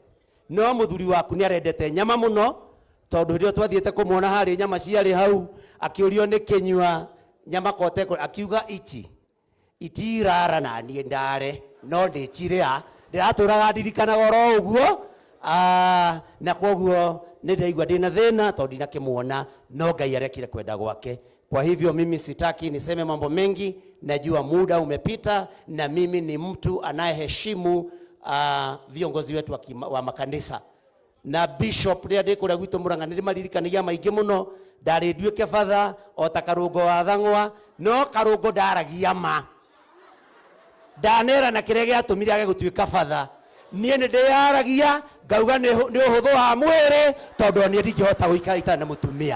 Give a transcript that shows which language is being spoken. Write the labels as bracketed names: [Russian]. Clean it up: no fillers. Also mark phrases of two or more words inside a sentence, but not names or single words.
[Kikuyu] No mũthuri waku nĩ arendete nyama mũno, tondũ rĩo twathiĩte kũmuona harĩ nyama ciarĩ hau akĩũrio nĩ Kĩnyua nyama kote akiuga itirara na niĩ ndare no ndĩciria ndĩratũraga ndirikanaga oro ũguo. Na koguo nĩ ndaigua ndĩna thĩna tondũ ndinakĩmuona no Ngai arekire kwenda gwake. [Swahili] Kwa hivyo mimi sitaki niseme mambo mengi, najua muda umepita na mimi ni mtu anayeheshimu viongozi wetu wa makanisa. [Kikuyu] Na Bishop rĩa ndĩ kũrĩa gwitũ Murang'a nĩ maririkanagia maingĩ mũno. Ndarĩ nduĩke father o ta Karũngo wa Thang'wa, no Karũngo ndaragia ma. Ndanera na kĩrĩa gĩatũmire age gũtuĩka father. Niĩ nĩ ndĩyaragia ngauga nĩ ũhũthũ wa mwĩrĩ tondũ niĩ ndingĩhota gũikara itarĩ na mũtumia.